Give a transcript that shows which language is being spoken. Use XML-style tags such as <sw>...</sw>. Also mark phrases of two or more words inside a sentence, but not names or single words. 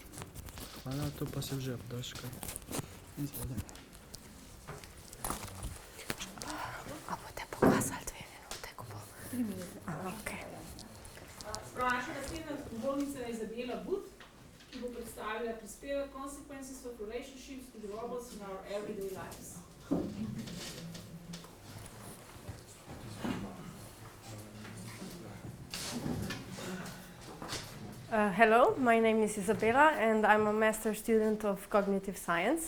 <sl>Hvala, to pa se že obdaš kaj. Izvolite. A boste pokazali 2 minute, ko bo? 3 minute. Aha, okej. Prav, naša naslednja govornica je Izabela But, ki bo predstavila prispevek Consequences of Relationships with Robots in Our Everyday Lives.</sl> <en>Hello, my name is Isabella and I'm a master student of cognitive science.</en>